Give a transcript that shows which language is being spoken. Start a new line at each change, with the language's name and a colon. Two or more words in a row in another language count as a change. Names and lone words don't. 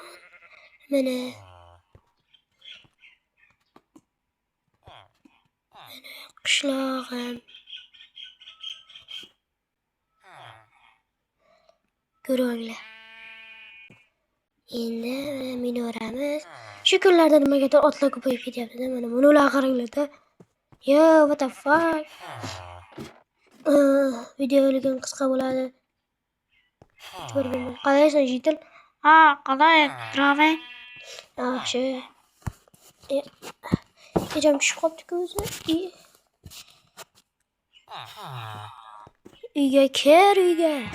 Uzbek: Mana qishlog'im. Ko'ringlar. Endi minoramiz. Shu kunlarda nimagadir otlar ko'payib ketyapti-da. Mana bular qaranglar-da.
English: Yo, what the fuck?
Uzbek: Videoligim qisqa bo'ladi. Qalaysan Jitil? Qalay, Dravik? Yaxshi. Kecham tushib qolibdi-ku o'zi. Uyga kir, uyga.